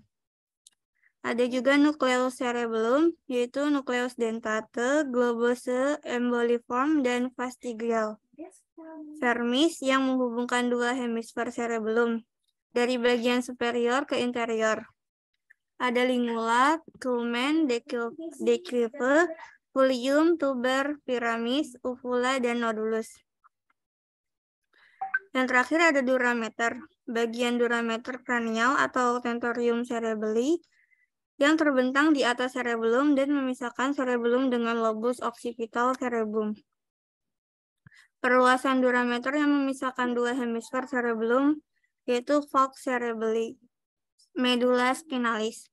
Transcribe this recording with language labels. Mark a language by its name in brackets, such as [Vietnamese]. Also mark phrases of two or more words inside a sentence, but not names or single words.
[Indonesian] Ada juga nukleus cerebellum, yaitu nukleus dentate, globose, emboliform, dan fastigial. Vermis yang menghubungkan 2 hemisfer cerebellum dari bagian superior ke interior. Ada lingula, culmen, declive, folium, tuber, piramis, uvula, dan nodulus. Yang terakhir ada durameter, bagian durameter kranial atau [Latin] tentorium cerebelli [Indonesian] yang terbentang di atas cerebellum dan memisahkan cerebellum dengan lobus occipital cerebrum. Perluasan durameter yang memisahkan 2 hemisfer cerebellum yaitu [Latin] falx cerebelli, medulla spinalis.